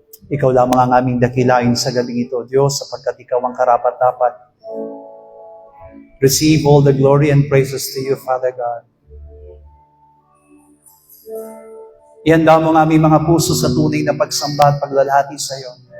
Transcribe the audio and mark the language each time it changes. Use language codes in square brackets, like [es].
[tl] Ikaw lamang ang aming dakilain sa gabing ito, Diyos, sapagkat Ikaw ang karapat-dapat. [en] Receive all the glory and praises to you, Father God. [tl] Ihanda mo ang aming mga puso sa tunay na pagsamba at paglalahati sa iyo.